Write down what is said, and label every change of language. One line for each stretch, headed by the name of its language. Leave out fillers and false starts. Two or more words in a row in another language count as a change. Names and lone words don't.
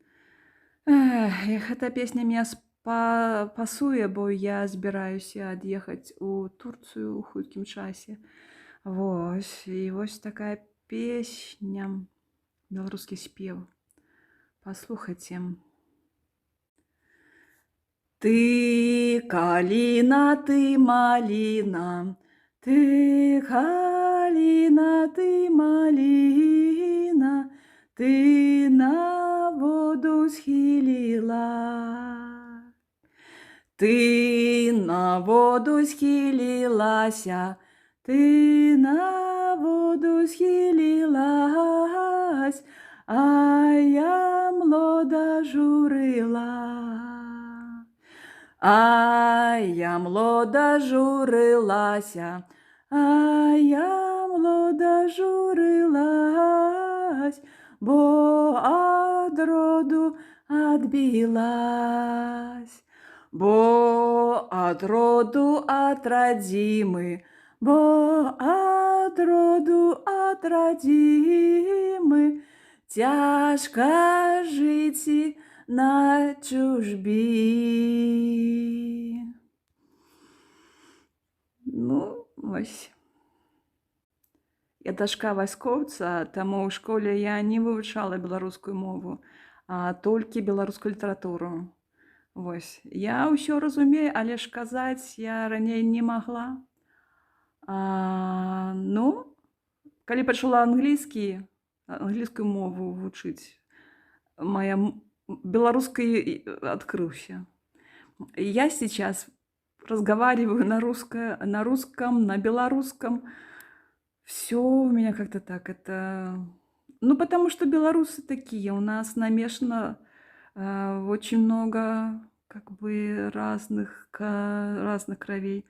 Belarusian: Гэта песня мне пасуе, бо я збіраюся ад'ехаць у Турцыю ў хуткім часе. Вось, і вось такая песня, беларускі спеў. Паслухайце.
Ukrainian: Ты калина, ты малина, ты калина, ты малина, ты на воду схилила. Ты на воду схилилася, ты на воду схилилась, а я млода журила. А я млода журилася, а я млода журилась, бо од роду отбилась. Бо од роду от родимы, бо од роду от родимы, тяжко жить на чужбі. Ну, ось.
Belarusian: Я дачка вайскоўца, таму ў школе я не вывучала беларускую мову, а толькі беларускую літаратуру. Вось. Я ўсё разумею, але ж казаць я раней не магла. Ну, калі пачала англійскую мову вучыць, беларускі открылся.
Russian: Я сейчас разговариваю на русском, на белорусском. Все у меня как-то так. Ну, потому что белорусы такие. У нас намешано очень много как бы разных кровей.